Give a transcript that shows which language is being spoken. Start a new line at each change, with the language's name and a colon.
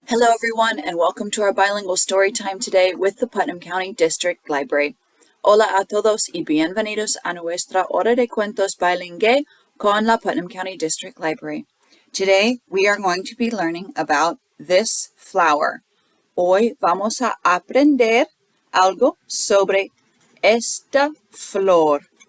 English: Hello everyone and welcome to our bilingual story time today with the Putnam County District Library.
Spanish: Hola a todos y bienvenidos a nuestra hora de cuentos bilingüe con la Putnam County District Library.
English: Today we are going to be learning about this flower.
Spanish: Hoy vamos a aprender algo sobre esta flor.